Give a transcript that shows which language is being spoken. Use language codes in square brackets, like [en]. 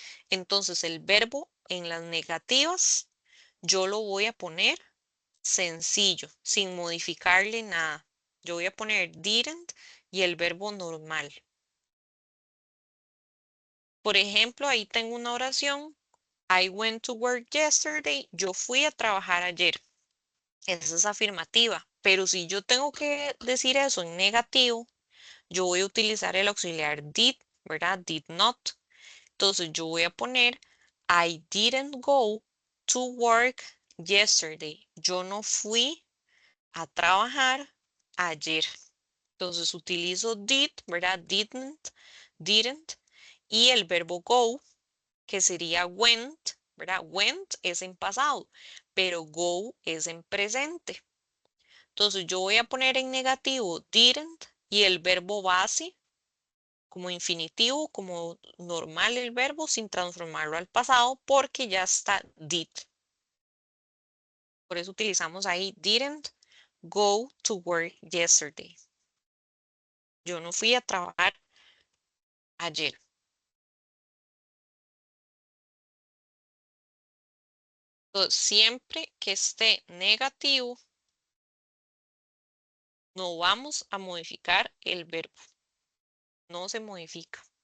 [es] Entonces el verbo en las negativas yo lo voy a poner sencillo, sin modificarle nada. Yo voy a poner didn't y el verbo normal. Por ejemplo, ahí tengo una oración. [en] I went to work yesterday. [es] Yo fui a trabajar ayer. Esa es afirmativa. Pero si yo tengo que decir eso en negativo, yo voy a utilizar el auxiliar did, ¿verdad? [en] Did not. [es] Entonces yo voy a poner [en] I didn't go to work yesterday. [es] Yo no fui a trabajar ayer. Entonces utilizo did, ¿verdad? Didn't. Y el verbo go, que sería went, ¿verdad? Went es en pasado, pero go es en presente. Entonces yo voy a poner en negativo didn't y el verbo base como infinitivo, como normal el verbo, sin transformarlo al pasado, porque ya está did. Por eso utilizamos ahí [en] didn't go to work yesterday. [es] Yo no fui a trabajar ayer. Entonces, siempre que esté negativo, no vamos a modificar el verbo. No se modifica.